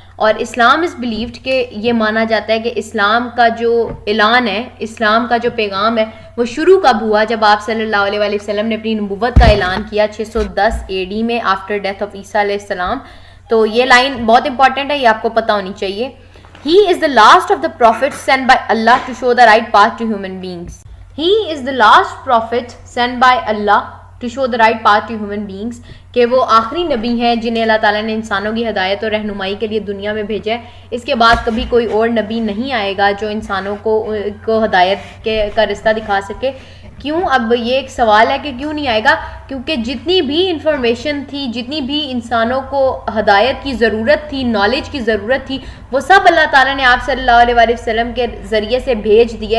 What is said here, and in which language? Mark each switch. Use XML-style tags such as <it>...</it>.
<ur>اور اسلام</ur> <en>is believed</en> <ur>کہ یہ مانا جاتا ہے کہ اسلام کا جو اعلان ہے، اسلام کا جو پیغام ہے، وہ شروع کب ہوا؟ جب آپ صلی اللہ علیہ وسلم نے اپنی نبوت کا اعلان کیا 610 AD میں آفٹر ڈیتھ آف عیسیٰ علیہ السلام. تو یہ لائن بہت امپورٹنٹ ہے، یہ آپ کو پتہ ہونی چاہیے.</ur> <en>He is the last of the prophets sent by Allah to show the right path to human beings. He is the last prophet sent by Allah to show the right path to human beings.</en> <ur>کہ وہ آخری نبی ہیں جنہیں اللہ تعالیٰ نے انسانوں کی ہدایت اور رہنمائی کے لیے دنیا میں بھیجا ہے. اس کے بعد کبھی کوئی اور نبی نہیں آئے گا جو انسانوں کو ہدایت کا رستہ دکھا سکے. کیوں؟ اب یہ ایک سوال ہے کہ کیوں نہیں آئے گا؟ کیونکہ جتنی بھی انفارمیشن تھی، جتنی بھی انسانوں کو ہدایت کی ضرورت تھی، نالج کی ضرورت تھی، وہ سب اللہ تعالیٰ نے آپ صلی اللہ علیہ وسلم کے ذریعے سے بھیج دیا.</ur>